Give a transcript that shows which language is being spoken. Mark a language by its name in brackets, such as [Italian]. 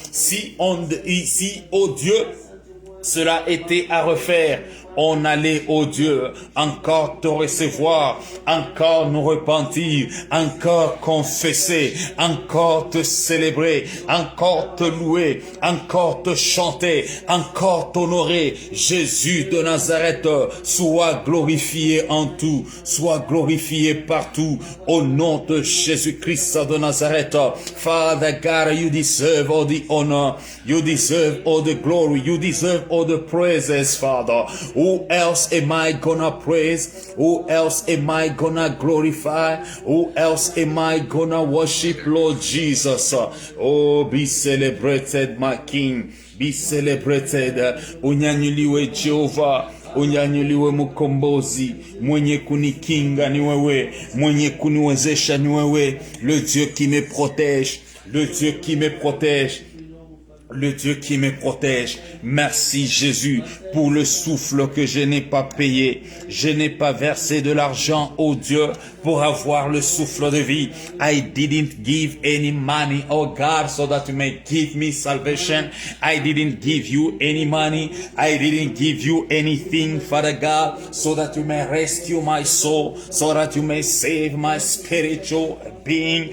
[French] Si, oh Dieu, cela était à refaire, on allait, oh Dieu, encore te recevoir, encore nous repentir, encore confesser, encore te célébrer, encore te louer, encore te chanter, encore t'honorer. Jésus de Nazareth, sois glorifié en tout, sois glorifié partout, au nom de Jésus-Christ de Nazareth. [English] Father God, you deserve all the honor, you deserve all the glory, you deserve all the praises, Father. Who else am I gonna praise? Who else am I gonna glorify? Who else am I gonna worship, Lord Jesus? Oh, be celebrated, my King. Be celebrated. [Swahili] Unyanyuliwe Jehova. Unyanyuliwe mkombozi, mwenye kunikinga ni wewe, [French] mwenye kuniwezesha ni wewe, le Dieu qui me protège, le Dieu qui me protège. Le Dieu qui me protège. Merci Jésus pour le souffle que je n'ai pas payé. Je n'ai pas versé de l'argent au Dieu pour avoir le souffle de vie. [English] I didn't give any money, oh God, so that you may give me salvation. I didn't give you any money. I didn't give you anything, Father God, so that you may rescue my soul, so that you may save my spiritual being.